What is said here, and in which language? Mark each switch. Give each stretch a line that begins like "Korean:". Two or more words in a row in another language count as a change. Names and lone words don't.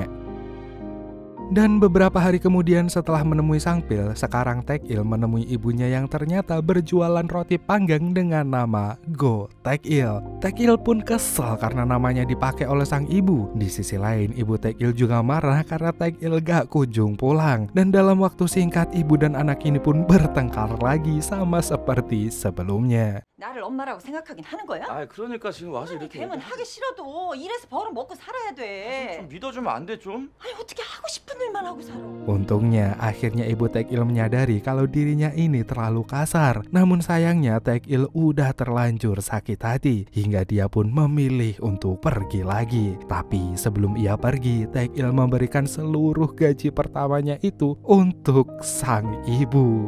Indonesian: Dan beberapa hari kemudian setelah menemui Sangpil, sekarang Taek-il menemui ibunya yang ternyata berjualan roti panggang dengan nama Go Taek-il. Taek-il pun kesal karena namanya dipakai oleh sang ibu. Di sisi lain, ibu Taek-il juga marah karena Taek-il gak kunjung pulang. Dan dalam waktu singkat, ibu dan anak ini pun bertengkar lagi sama seperti sebelumnya.
Korean: 나를 엄마라고 생각하긴 하는 거야? 아, 그러니까 지금 와서 이렇게 걔는 하기 싫어도 일해서 벌어 먹고 살아야 돼. 좀 믿어주면 안 돼, 좀? 아니 어떻게 하고 싶은 일만 하고 살아?
Indonesian: Untungnya, akhirnya ibu Taek-il menyadari kalau dirinya ini terlalu kasar. Namun sayangnya Taek-il udah terlanjur sakit hati, hingga dia pun memilih untuk pergi lagi. Tapi sebelum ia pergi, Taek-il memberikan seluruh gaji pertamanya itu untuk sang ibu.